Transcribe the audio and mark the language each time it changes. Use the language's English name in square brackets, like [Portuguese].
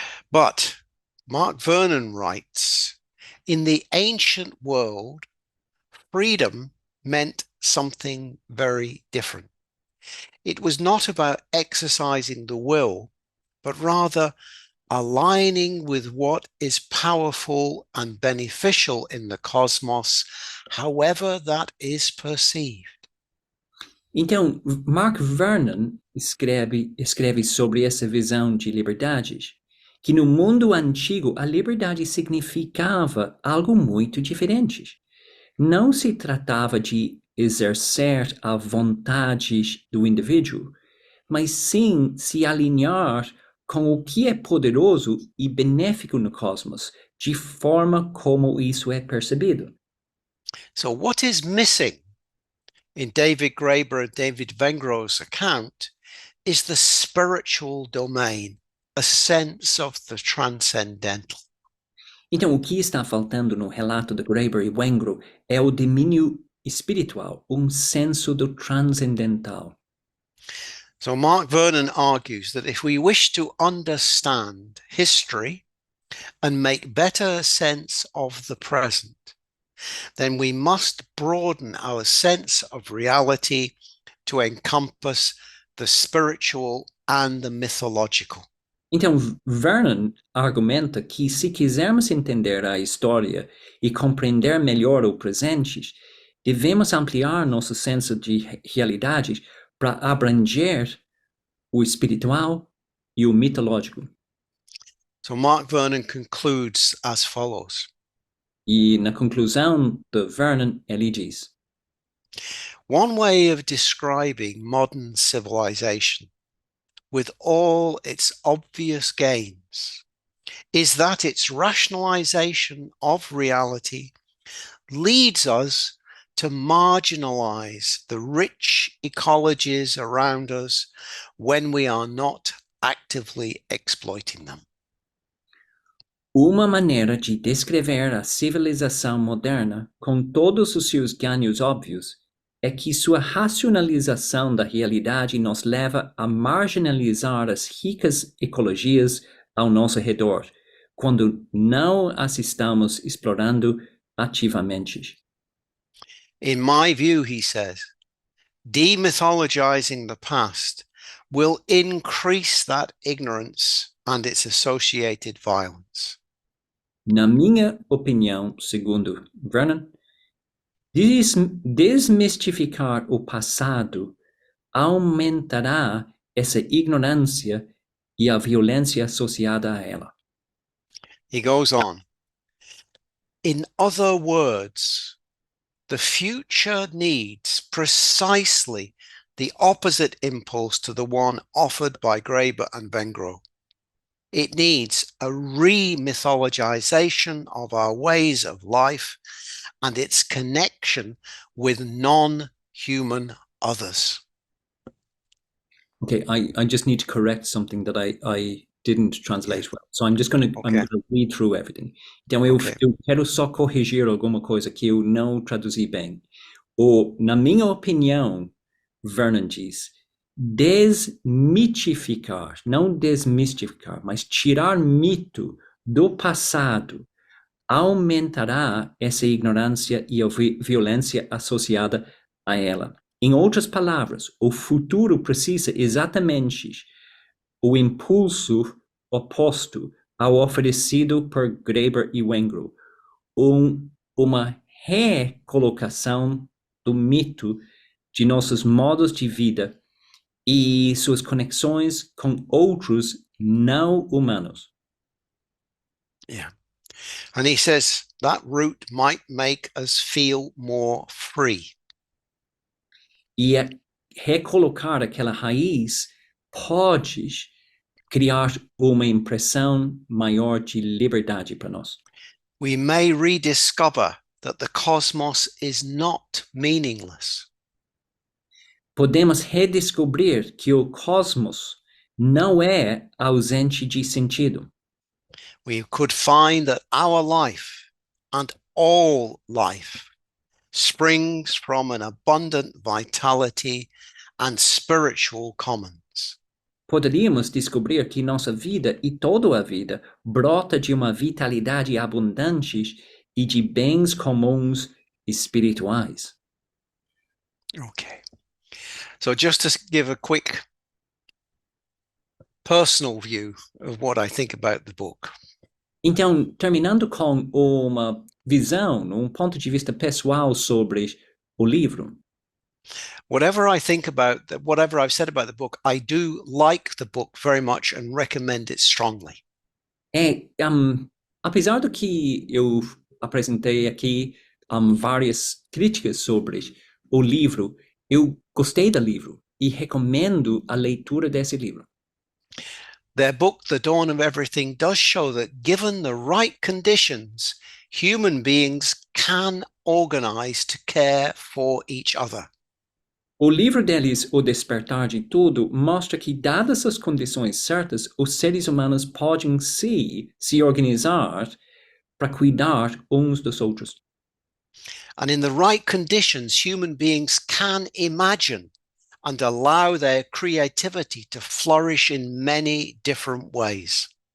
[English] But Mark Vernon writes, in the ancient world, freedom meant something very different. It was not about exercising the will, but rather aligning with what is powerful and beneficial in the cosmos, however that is perceived. [Portuguese] Então, Mark Vernon escreve sobre essa visão de liberdade, que no mundo antigo a liberdade significava algo muito diferente. Não se tratava de exercer a vontade do indivíduo, mas sim se alinhar com o que é poderoso e benéfico no cosmos, de forma como isso é percebido. [English] So, what is missing in David Graeber and David Wengrow's account is the spiritual domain, a sense of the transcendental. [Portuguese] Então, o que está faltando no relato de Graeber e Wengrow é o domínio espiritual, senso do transcendental. [English] So Mark Vernon argues that if we wish to understand history and make better sense of the present, then we must broaden our sense of reality to encompass the spiritual and the mythological. [Portuguese] Então, Vernon argumenta que se quisermos entender a história e compreender melhor o presente, devemos ampliar nosso senso de realidade para abranger o espiritual e o mitológico. [English] So Mark Vernon concludes as follows. [Portuguese] E na conclusão de Vernon, ele diz: [English] One way of describing modern civilization, with all its obvious gains, is that its rationalization of reality leads us to marginalize the rich ecologies around us when we are not actively exploiting them. [Portuguese] Uma maneira de descrever a civilização moderna, com todos os seus ganhos óbvios, é que sua racionalização da realidade nos leva a marginalizar as ricas ecologias ao nosso redor, quando não as estamos explorando ativamente. [English] In my view, he says, demythologizing the past will increase that ignorance and its associated violence. [Portuguese] Na minha opinião, segundo Vernon, desmistificar o passado aumentará essa ignorância e a violência associada a ela. [English] He goes on. In other words, the future needs precisely the opposite impulse to the one offered by Graeber and Wengrow. It needs a re-mythologization of our ways of life and its connection with non-human others. Okay, I just need to correct something that I didn't translate well. So I'm going to read through everything. [Portuguese] Então eu quero só corrigir alguma coisa que eu não traduzi bem. Na minha opinião, Vernon diz, desmitificar, não desmistificar, mas tirar mito do passado aumentará essa ignorância e a violência associada a ela. Em outras palavras, o futuro precisa exatamente o impulso oposto ao oferecido por Graeber e Wengrow, uma recolocação do mito de nossos modos de vida e suas conexões com outros não humanos. [English] Yeah. And he says that route might make us feel more free. [Portuguese] E recolocar aquela raiz pode criar uma impressão maior de liberdade para nós. [English] We may rediscover that the cosmos is not meaningless. [Portuguese] Podemos redescobrir que o cosmos não é ausente de sentido. [English] We could find that our life and all life springs from an abundant vitality and spiritual commons. [Portuguese] Poderíamos descobrir que nossa vida e toda a vida brota de uma vitalidade abundante e de bens comuns espirituais. [English] Okay. So just to give a quick personal view of what I think about the book. [Portuguese] Então, terminando com uma visão, ponto de vista pessoal sobre o livro. [English] Whatever I think about, whatever I've said about the book, I do like the book very much and recommend it strongly. [Portuguese] Apesar do que eu apresentei aqui várias críticas sobre o livro, eu gostei do livro e recomendo a leitura desse livro. [English] Their book, The Dawn of Everything, does show that given the right conditions, human beings can organize to care for each other. [Portuguese] O livro deles, O Despertar de Tudo, mostra que, dadas as condições certas, os seres humanos podem se organizar para cuidar uns dos outros. [English] And in the right conditions, human beings can imagine and allow their creativity to flourish in many different ways.